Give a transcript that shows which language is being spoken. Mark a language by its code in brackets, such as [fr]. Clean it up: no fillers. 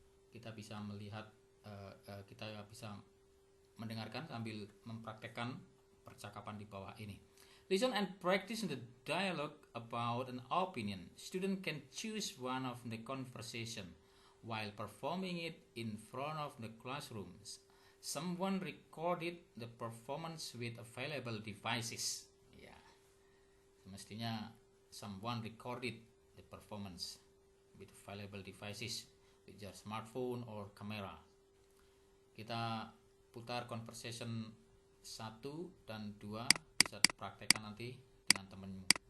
[id] Kita bisa melihat kita bisa mendengarkan sambil mempraktekkan percakapan di bawah ini. [en] Listen and practice the dialogue about an opinion. Student can choose one of the conversation while performing it in front of the classrooms. Someone recorded the performance with available devices. [id] Ya, semestinya [en] someone recorded the performance with available devices with your smartphone or camera. [id] Kita putar conversation 1 dan 2, bisa dipraktekkan nanti dengan temanmu.